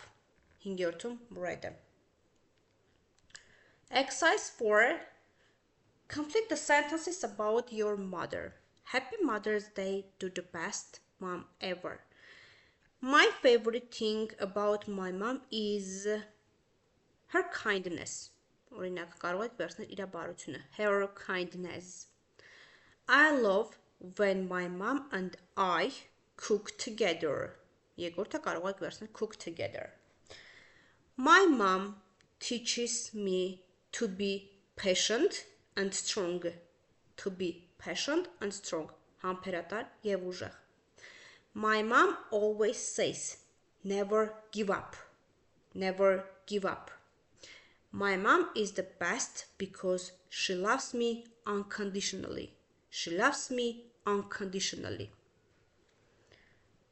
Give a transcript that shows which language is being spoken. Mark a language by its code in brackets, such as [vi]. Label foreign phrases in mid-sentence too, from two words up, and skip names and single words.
[hy] Հինգերորդում [en] red. Exercise 4. Complete the sentences about your mother. Happy Mother's Day to the best mom ever. My favorite thing about my mom is her kindness. [hy] Օրինակ կարող եք վերցնել իր բարությունը. [en] Her kindness. I love when my mom and I cook together. [hy] Երկրորդը կարող եք վերցնել [en] cook together. My mom teaches me to be patient and strong. To be patient and strong. [hy] Համբերատար եւ ուժեղ. [en] My mom always says, never give up. Never give up. My mom is the best because she loves me unconditionally. She loves me unconditionally.